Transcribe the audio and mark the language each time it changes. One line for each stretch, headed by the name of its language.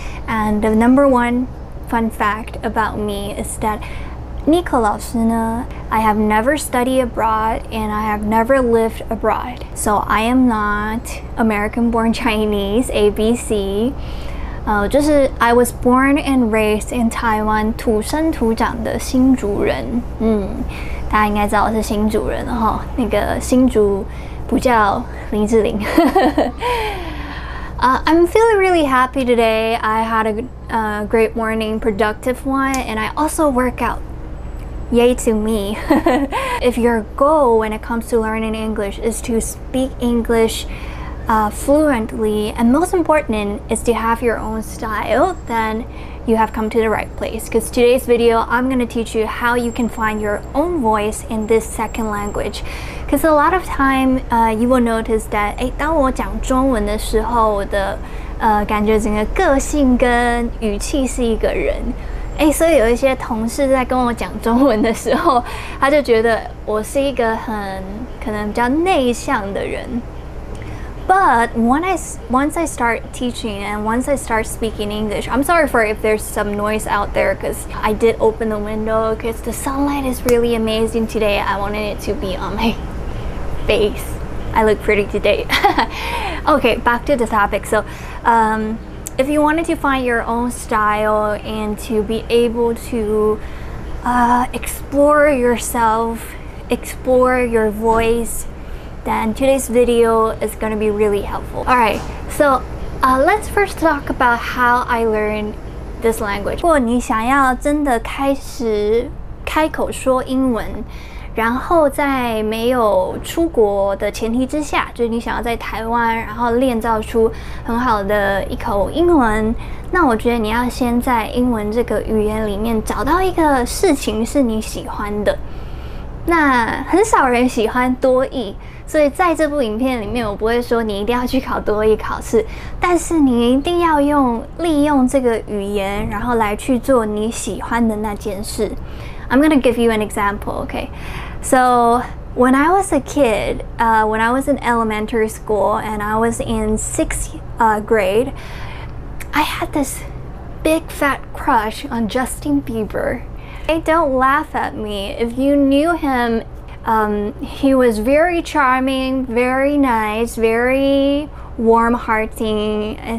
English: And the number one fun fact about me is that Nico 老师呢, I have never studied abroad and I have never lived abroad. So I am not American born Chinese, ABC.
Chinese: 就是
English: I was born and raised in Taiwan,
Chinese: 土生土长的新竹人。大家应该知道我是新竹人哈，那个新竹不叫林志玲。
English: I'm feeling really happy today. I had a great morning, productive one, and I also work out. Yay to me. If your goal when it comes to learning English is to speak English fluently, and most important is to have your own style, then you have come to the right place, because today's video I'm going to teach you how you can find your own voice in this second language. Because a lot of time you will notice that
Chinese: 当我讲中文的时候，我的感觉整个个性跟语气是一个人。所以有一些同事在跟我讲中文的时候，他就觉得我是一个可能比较内向的人。
English: But once I start teaching and once I start speaking English, I'm sorry for if there's some noise out there, because I did open the window because the sunlight is really amazing today. I wanted it to be on my face. I look pretty today. Okay, back to the topic. So, if you wanted to find your own style and to be able to explore yourself, explore your voice, then today's video is going to be really helpful. Alright, so let's first talk about how I learned this language.
Chinese: 如果你想要真的开始开口说英文，然后在没有出国的前提之下，就是你想要在台湾，然后练造出很好的一口英文，那我觉得你要先在英文这个语言里面找到一个事情是你喜欢的。那很少人喜欢多益，所以在这部影片里面，我不会说你一定要去考多益考试，但是你一定要利用这个语言，然后来去做你喜欢的那件事。
English: I'm gonna give you an example, okay? So when I was a kid, when I was in elementary school and I was in 6th grade, I had this big fat crush on Justin Bieber. Hey, don't laugh at me. If you knew him, he was very charming, very nice, very warm-hearted.